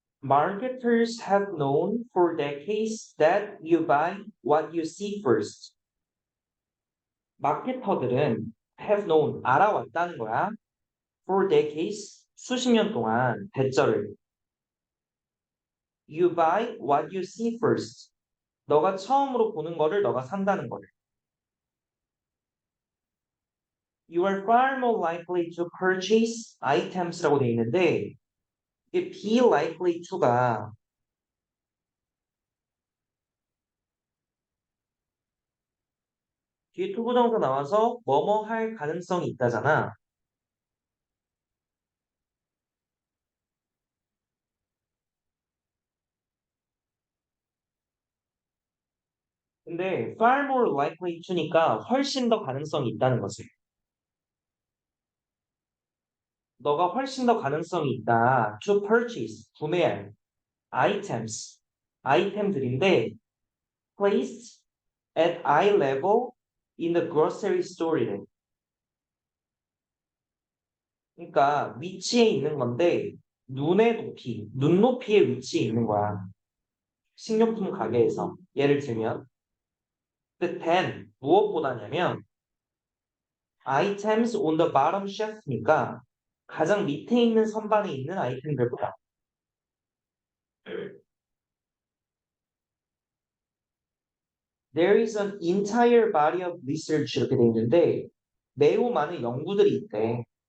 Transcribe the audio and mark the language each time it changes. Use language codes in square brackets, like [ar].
[en] Marketers have known for decades that you buy what you see first. [ko] 마케터들은 [en] have known, [ko] 알아왔다는 거야. [en] For decades, [ko] 수십 년 동안, 대절을. [en] You buy what you see first. [ko] 너가 처음으로 보는 거를 너가 산다는 거를. [en] You are far more likely to purchase items [ko] 라고 돼 있는데 이게 [en] be likely to [ko] 가 뒤에 투부정사 나와서 뭐뭐 할 가능성이 있다잖아. 근데 [en] far more likely to [ko] 니까 훨씬 더 가능성이 있다는 거지. 너가 훨씬 더 가능성이 있다. [en] To purchase, [ko] 구매할 [en] items, [ko] 아이템들인데 [en] placed at eye level in the grocery store래. [ko] 그러니까 위치에 있는 건데 눈의 높이, 눈높이의 위치에 있는 거야. 식료품 가게에서. 예를 들면 근데 then 무엇보다냐면 [en] items on the bottom shelf [ko] 니까 가장 밑에 있는 선반에 있는 아이템들보다 [en] there is an entire body of research [ko] 이렇게 돼 있는데 매우 많은 연구들이 있대.